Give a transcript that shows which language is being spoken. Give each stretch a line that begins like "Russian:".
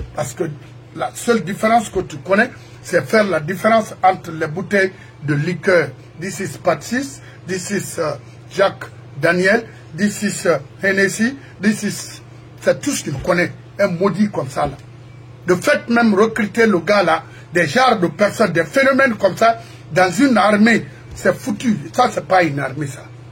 French: Parce que la seule différence que tu connais, c'est faire la différence entre les bouteilles de liqueur.
English: This is Patsis, this is Jacques Daniel, this is Hennessy, this is...
French: C'est tout ce qu'il connaît. Un maudit comme ça là. De fait même recruter le gars là, des genres de personnes, des phénomènes comme ça, dans une armée, c'est foutu. Ça c'est pas une armée ça.